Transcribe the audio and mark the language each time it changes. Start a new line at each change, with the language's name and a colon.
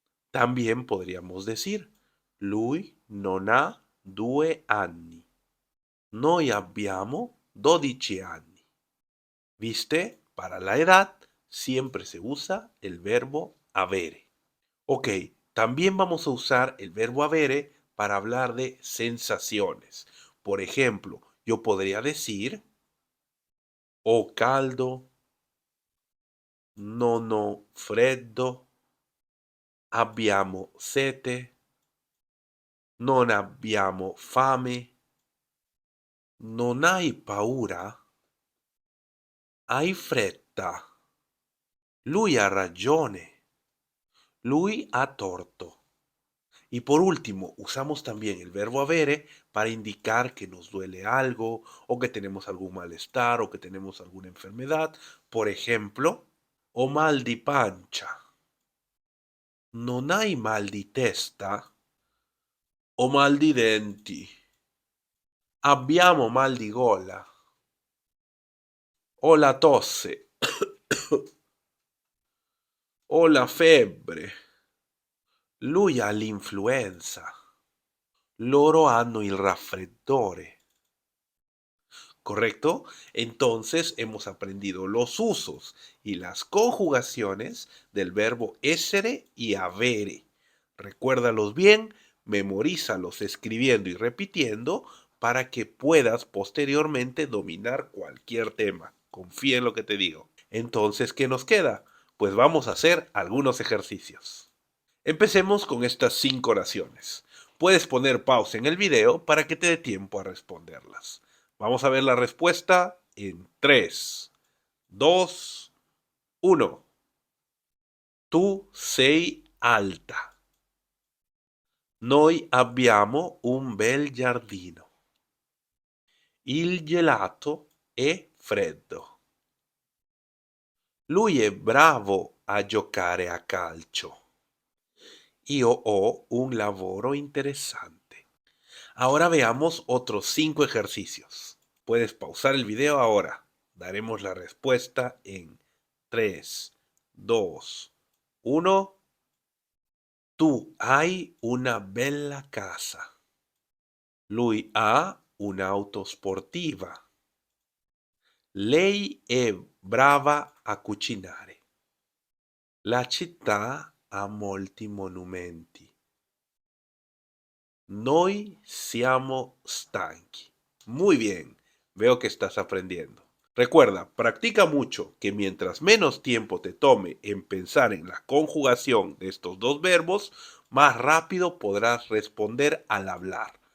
Spanish: También podríamos decir
Italian: lui non ha 2 anni. Noi abbiamo 12 anni.
Spanish: ¿Viste? Para la edad siempre se usa el verbo avere. Ok, también vamos a usar el verbo avere para hablar de sensaciones. Por ejemplo, yo podría decir
Italian: ho caldo, non ho freddo, abbiamo sete, non abbiamo fame, non hai paura, hai fretta, lui ha ragione, lui ha torto.
Spanish: Y por último, usamos también el verbo avere para indicar que nos duele algo o que tenemos algún malestar o que tenemos alguna enfermedad. Por ejemplo,
Italian: ho mal di pancia. Non hai mal di testa? Ho mal di denti. Abbiamo mal di gola. Ho la tosse. Ho la febbre. Lui ha l'influenza. Loro hanno il raffreddore.
Spanish: ¿Correcto? Entonces hemos aprendido los usos y las conjugaciones del verbo essere y avere. Recuérdalos bien, memorízalos escribiendo y repitiendo para que puedas posteriormente dominar cualquier tema. Confía en lo que te digo. Entonces, ¿qué nos queda? Pues vamos a hacer algunos ejercicios. Empecemos con estas 5 oraciones. Puedes poner pausa en el video para que te dé tiempo a responderlas. Vamos a ver la respuesta en 3, 2, 1.
Italian: Tu sei alta. Noi abbiamo un bel giardino. Il gelato è freddo. Lui è bravo a giocare a calcio. Io ho un lavoro interesante.
Spanish: Ahora veamos otros 5 ejercicios. Puedes pausar el video ahora. Daremos la respuesta en 3, 2, 1.
Italian: Tu hai una bella casa. Lui ha un'auto sportiva. Lei è brava a cucinare. La città ha molti monumenti. Noi siamo stanchi.
Spanish: Muy bien, veo que estás aprendiendo. Recuerda, practica mucho, que mientras menos tiempo te tome en pensar en la conjugación de estos dos verbos, más rápido podrás responder al hablar.